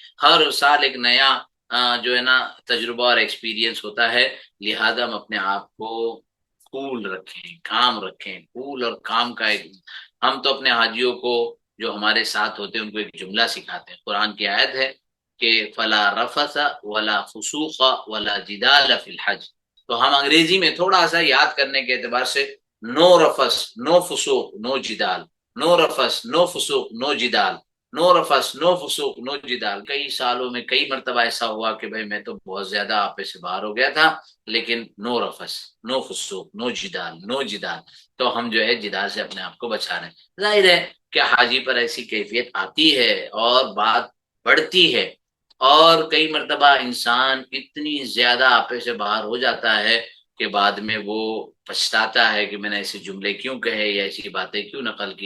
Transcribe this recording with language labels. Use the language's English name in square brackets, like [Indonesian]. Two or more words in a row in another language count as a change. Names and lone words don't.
[Urdu] ہر سال ایک نیا جو ہے نا تجربہ اور ایکسپیرینس ہوتا ہے، لہذا ہم اپنے آپ کو کول رکھیں، کام رکھیں۔ کول اور کام کا ایک، ہم تو اپنے حاجیوں کو جو ہمارے ساتھ ہوتے ہیں ان کو ایک جملہ سکھاتے ہیں۔ قرآن کی آیت ہے کہ [Arabic] فلا رفث ولا فسوق ولا جدال فی الحج، [Urdu] تو ہم انگریزی میں تھوڑا سا یاد کرنے کے اعتبار سے نو رفس نو فسوق نو جدال، نو رفس نو فسوق نو جدال، نو رفس نو فسوق نو جدال۔ کئی سالوں میں کئی مرتبہ ایسا ہوا کہ بھائی میں تو بہت زیادہ آپے سے باہر ہو گیا تھا، لیکن نو رفس نو فسوق نو جدال نو جدال، تو ہم جو ہے جدال سے اپنے آپ کو بچا رہے ہیں۔ ظاہر ہے کہ حاجی پر ایسی کیفیت آتی ہے اور بات بڑھتی ہے، اور کئی مرتبہ انسان اتنی زیادہ آپے سے باہر ہو جاتا ہے کہ بعد میں وہ پچھتاتا ہے کہ میں نے ایسے جملے کیوں کہے یا ایسی باتیں کیوں نقل کی۔